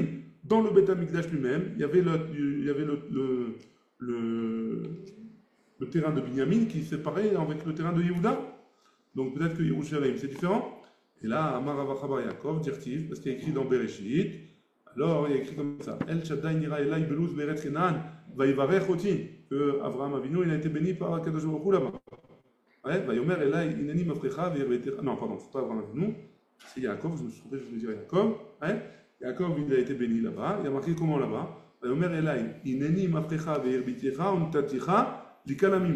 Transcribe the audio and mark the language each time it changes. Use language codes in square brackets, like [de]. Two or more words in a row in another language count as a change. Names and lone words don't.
[fr] Dans le Beth Amikdash lui-même, il y avait le terrain de Binyamin qui séparait avec le terrain de Yehuda. Donc peut-être que Yerushalayim c'est différent. Et là, [he] אמר רב יעקב, דכתיב, [fr] parce qu'il y a écrit dans Bereshit. Alors, il y a écrit comme ça. [he] אל שדי נראה אלי בלוז בארץ כנען ויברך אותי. [fr] que Abraham Avinu, il a été béni par Akadosh Baruch Hu là-bas. Ouais, [he] ויאמר אלי הנני מפרך והרביתך. [fr] Non, pardon, c'est pas Abraham Avinu, c'est Yaakov, je me suis trompé, je voulais dire Yaakov. Ouais, Yaakov, il a été béni là-bas. Il y a marqué comment là-bas? [he] ויאמר אלי הנני מפרך והרביתך ונתתיך לקהל־עמים.